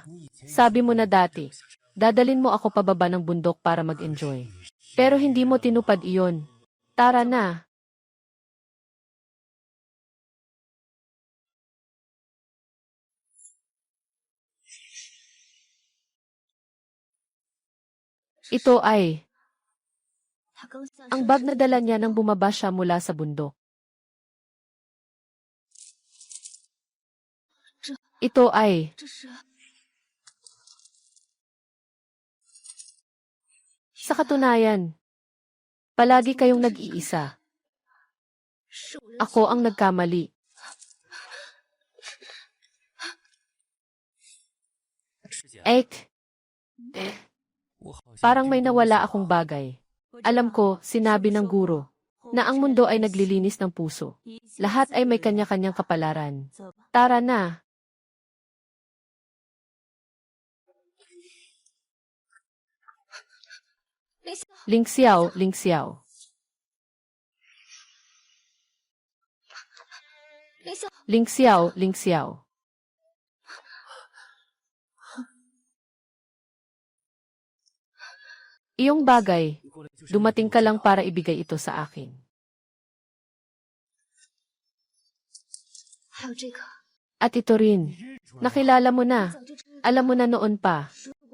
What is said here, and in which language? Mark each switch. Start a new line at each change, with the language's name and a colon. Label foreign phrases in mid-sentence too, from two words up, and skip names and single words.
Filipino: Sabi mo na dati, dadalin mo ako pababa ng bundok para mag-enjoy. Pero hindi mo tinupad iyon. Tara na. Ito ay,
Chinese: 他刚下
Filipino: ang
Chinese: 车
Filipino: bag na dala niya nang bumaba siya mula sa bundok. Ito ay,
Chinese: 这是
Filipino: sa katunayan, palagi kayong nag-iisa.
Chinese: 是我的
Filipino: Ako ang nagkamali. Ek, parang may nawala akong bagay. Alam ko, sinabi ng guro, na ang mundo ay naglilinis ng puso. Lahat ay may kanya-kanyang kapalaran. Tara na. Ling Xiao, Ling Xiao. 林笑， Ling Xiao, Ling Xiao. Iyong bagay, dumating ka lang para ibigay ito sa akin.
Chinese: 还有这个，
Filipino: At ito rin, nakilala mo na,
Chinese: 早就知道
Filipino: alam mo na noon pa.